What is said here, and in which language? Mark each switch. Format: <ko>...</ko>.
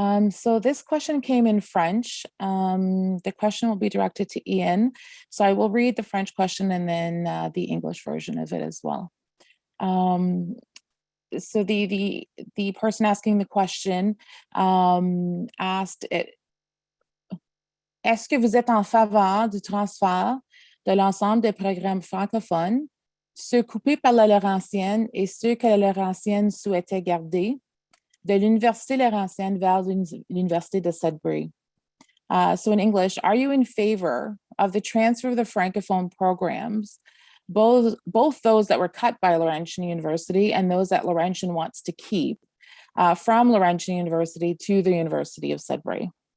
<en>So this question came in French. The question will be directed to Ian. So I will read the French question and then the English version of it as well. So the person asking the question asked it.</en> <fr>Est-ce que vous êtes en faveur du transfert de l'ensemble des programmes francophones, ceux coupés par la Laurentienne et ceux que la Laurentienne souhaitait garder, de l'Université Laurentienne vers l'Université de Sudbury?</fr> <en>So in English, are you in favor of the transfer of the Francophone programs, both those that were cut by Laurentian University and those that Laurentian wants to keep from Laurentian University to the University of Sudbury?</en>